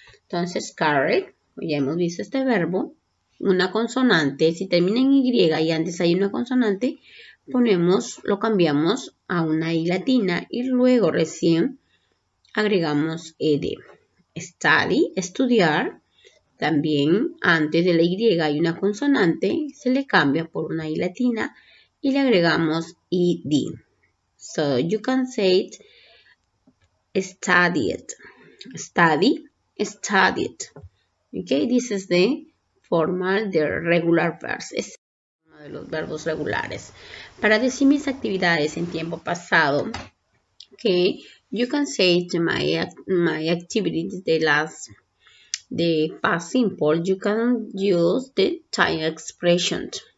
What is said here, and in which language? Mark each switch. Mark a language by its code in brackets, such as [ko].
[es] Entonces, carry, ya hemos visto este verbo, una consonante, si termina en Y y antes hay una consonante, lo cambiamos a una I latina y luego recién agregamos ED. Study, estudiar, también antes de la Y hay una consonante, se le cambia por una I latina y le agregamos ED. [en] So you can say studied, study, studied. Okay, this is the formal, the regular verbs. [es] Es uno de los verbos regulares. Para decir mis actividades en tiempo pasado, [en] okay, you can say my activities, the past simple, you can use the time expression.